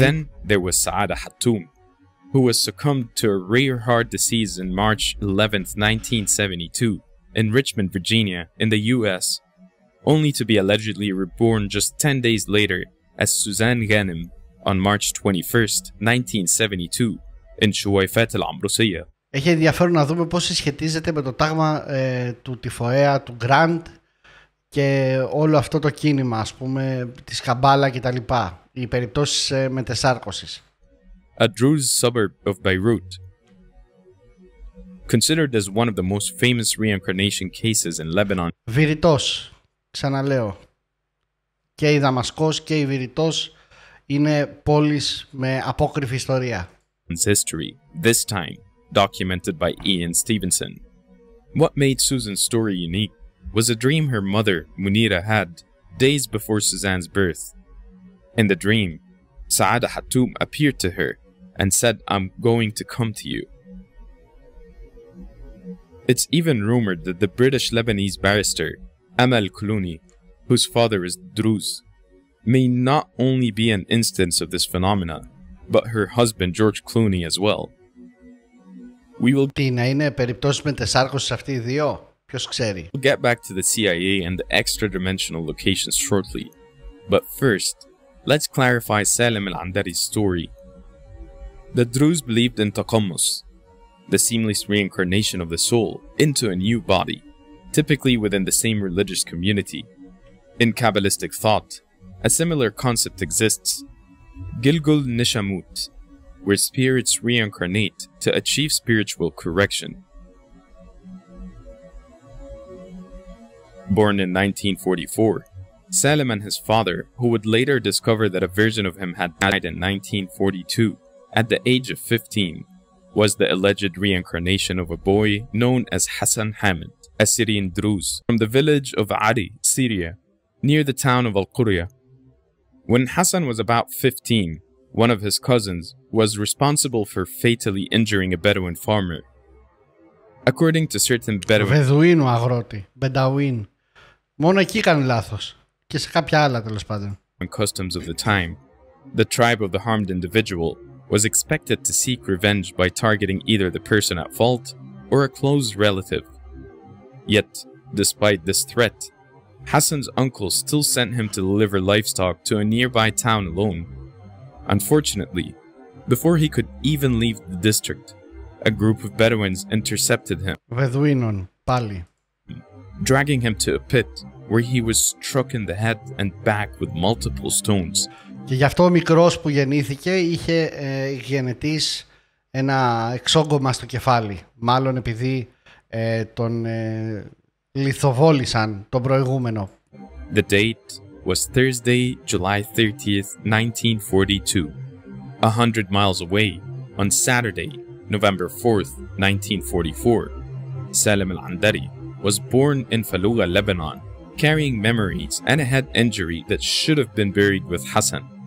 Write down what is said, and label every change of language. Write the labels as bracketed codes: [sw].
[en] Then there was Saada Hattoum, who was succumbed to a rare heart disease on March 11, 1972, in Richmond, Virginia, in the US, only to be allegedly reborn just 10 days later as Suzanne Ghanem on March 21, 1972, in Shuwaifat al-Amrusiyya. [el] Έχει ενδιαφέρον να δούμε πώς συσχετίζεται με το τάγμα του τυφοαία, του Grant και όλο αυτό το κίνημα, ας πούμε, της Καμπάλα και τα λοιπά. Οι περιπτώσεις μετεσάρκωσης. [en] A Druze suburb of Beirut, considered as one of the most famous reincarnation cases in Lebanon. [el] Βηρητός, ξαναλέω. Και η Δαμασκός και η Βηρητός είναι πόλεις με απόκριφη ιστορία. [en] History, this time documented by Ian Stevenson. What made Susan's story unique was a dream her mother, Munira, had days before Suzanne's birth. In the dream, Saada Hattoum appeared to her and said, "I'm going to come to you." It's even rumored that the British Lebanese barrister, Amal Clooney, whose father is Druze, may not only be an instance of this phenomena, but her husband George Clooney as well. We will [el] Τι να είναι περιπτώσεις μετεσάρκωσης αυτοί οι δύο, ποιος ξέρει. [en] get back to the CIA and the extra-dimensional locations shortly, but first, let's clarify Salim al-Andari's story. The Druze believed in taqammus, the seamless reincarnation of the soul into a new body, typically within the same religious community. In Kabbalistic thought, a similar concept exists, Gilgul Nishamut, where spirits reincarnate to achieve spiritual correction. Born in 1944, Salim and his father, who would later discover that a version of him had died in 1942, at the age of 15, was the alleged reincarnation of a boy known as Hassan Hamid, a Syrian Druze, from the village of Ari, Syria, near the town of Al-Qurya. When Hassan was about 15, one of his cousins was responsible for fatally injuring a Bedouin farmer. According to certain Bedouin... [el] Βεδουίνου αγρότη, Μπενταουίν. Μόνο εκεί κάνει λάθος. Και σε κάποια άλλα τέλος πάντων. [en] customs of the time, the tribe of the harmed individual was expected to seek revenge by targeting either the person at fault or a close relative. Yet, despite this threat, Hassan's uncle still sent him to deliver livestock to a nearby town alone. Unfortunately, before he could even leave the district, a group of Bedouins intercepted him, [el] Βεδουίνων, πάλι. [en] dragging him to a pit where he was struck in the head and back with multiple stones. [el] Και γι' αυτό ο μικρός που γεννήθηκε είχε γενετής ένα εξόγκωμα στο κεφάλι. Μάλλον επειδή τον λιθοβόλησαν τον προηγούμενο. [en] The date was Thursday, July 30th, 1942. 100 miles away, on Saturday, November 4th, 1944, Salim al-Andari was born in Fallujah, Lebanon, carrying memories and a head injury that should have been buried with Hassan.